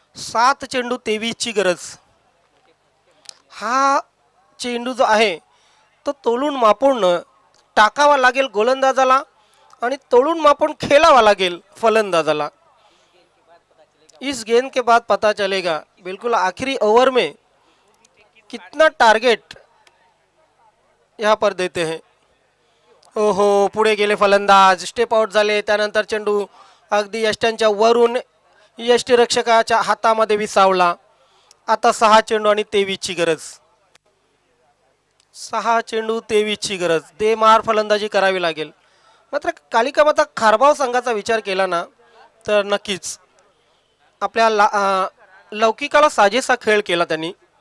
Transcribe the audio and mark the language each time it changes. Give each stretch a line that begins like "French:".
Marathi: 7 चेंडू 23 ची गरज. हा चेंडू जो आहे तो तोलून मापून टाकावा लागेल गोलंदाजाला आणि तोलून मापून खेळावा लागेल फलंदाजाला.
Hindi: इस गेंद के बाद पता चलेगा बिल्कुल आखिरी ओवर में कितना टारगेट यहाँ पर देते हैं.
Marathi: ओहो, पुढे गेले फलंदाज. स्टेप आउट झाले. त्यानंतर चेंडू अगदी यष्ट्यांच्या वरून यष्टीरक्षकाच्या हातामध्ये विसावला. आता 6 चेंडू आणि 23 ची गरज. 6 चेंडू 23 ची गरज. बेमार फलंदाजी करावी लागेल. मात्र कालिका माता खारबाव संघाचा विचार केला ना तर नक्कीच आपल्या लौकिकाला साजेसा खेळ केला त्यांनी.